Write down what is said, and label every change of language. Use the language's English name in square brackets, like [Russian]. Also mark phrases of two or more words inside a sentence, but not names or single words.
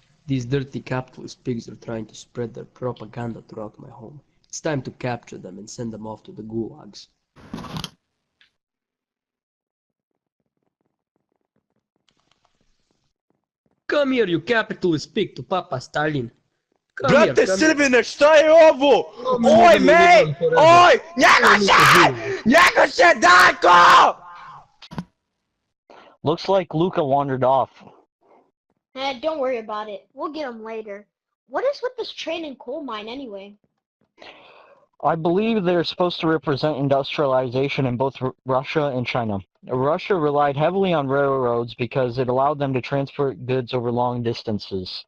[English] These dirty capitalist pigs are trying to spread their propaganda throughout my home. It's time to capture them and send them off to the gulags. Come here, you capitalist pig, to Papa Stalin. [Serbian] Brate Silvine, šta je ovo? Oj, mate! Oj! Njego se, Darko! [English] Looks like Luca wandered off. Don't worry about it. We'll get him later. What is with this train and coal mine anyway? I believe they're supposed to represent industrialization in both Russia and China. Russia relied heavily on railroads because it allowed them to transport goods over long distances.